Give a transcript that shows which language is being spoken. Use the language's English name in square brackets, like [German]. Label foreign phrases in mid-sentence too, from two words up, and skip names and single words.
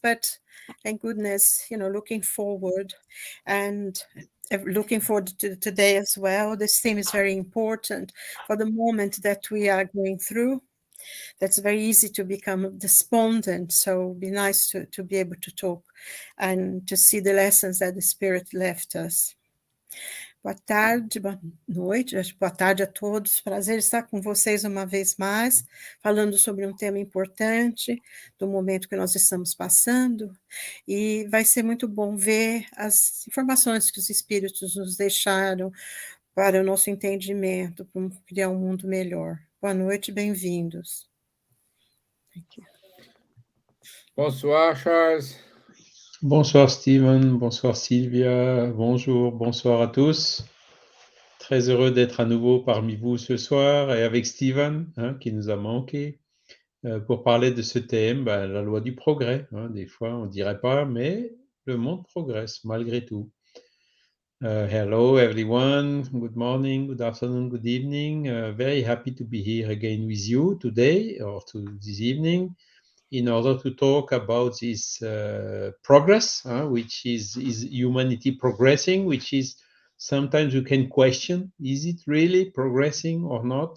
[English] But thank goodness, looking forward and looking forward to today as well. This theme is very important for the moment that we are going through. That's very easy to become despondent. So it'd be nice to be able to talk and to see the lessons that the Spirit left us. [Portuguese] Boa tarde, boa noite, boa tarde a todos. Prazer estar com vocês uma vez mais, falando sobre um tema importante do momento que nós estamos passando. E vai ser muito bom ver as informações que os espíritos nos deixaram para o nosso entendimento, para criar um mundo melhor. Boa noite, bem-vindos. [French] Bonsoir, Charles. Bonsoir Steven, bonsoir Silvia, bonjour, bonsoir à tous. Très heureux d'être à nouveau parmi vous ce soir et avec Steven, qui nous a manqué, pour parler de ce thème, la loi du progrès. Des fois, on ne dirait pas, mais le monde progresse malgré tout. [English] Hello everyone, good morning, good afternoon, good evening. Very happy to be here again with you today or this evening, in order to talk about this progress, which is humanity progressing, which is sometimes you can question, is it really progressing or not?